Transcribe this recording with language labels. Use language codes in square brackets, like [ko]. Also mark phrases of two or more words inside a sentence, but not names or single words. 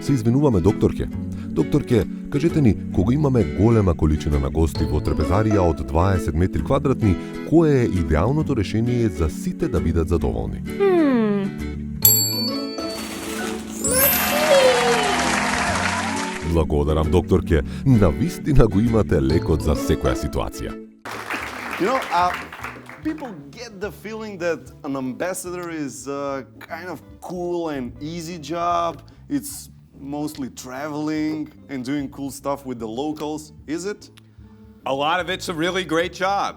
[mk] Се извинуваме, докторке. Докторке, кажете ни, кога имаме голема количина на гости во трапезарија од 20 метри квадратни, кое е идеалното решение за сите да бидат задоволни? Благодарам, докторке. Навистина го имате лекот за секоја ситуација. [en] You know, people get the feeling that an ambassador is a kind of cool and easy job. It's mostly traveling and doing cool stuff with the locals. Is it? A lot of it's a really great job.